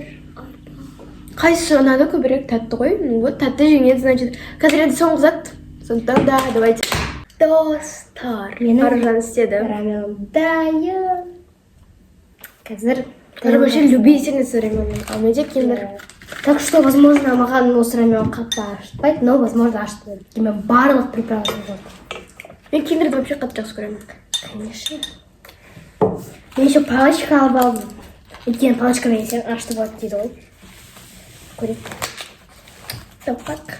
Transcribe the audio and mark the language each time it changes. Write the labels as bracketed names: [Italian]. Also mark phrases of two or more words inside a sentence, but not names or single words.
[Kazakh] Қайсы ұнады көбірек? Тәтті ғой. [Russian] Ну вот, [Kazakh] тәтті жеңеді, значит. Қазір енді соңғы зат. Сондықтан да, давайте. Достар. Аржан істеді. Раменым дайын. Қазір. [Russian] Вообще любительница раменов. [Kazakh] А менде киндер. [Russian] Так что, возможно, [Kazakh] маған осы рамен қатты ашытпайды, [Russian] но, возможно, [Kazakh] ашытпайды. Мен барлық приправасын жоқ. Мен киндерді вообще қатты жақсы көремін. Конечно. Мен еще палочка алып алдым. Өйткені палочкамен жесең ашты болады дейді ғой. Көрейік. Таппақ.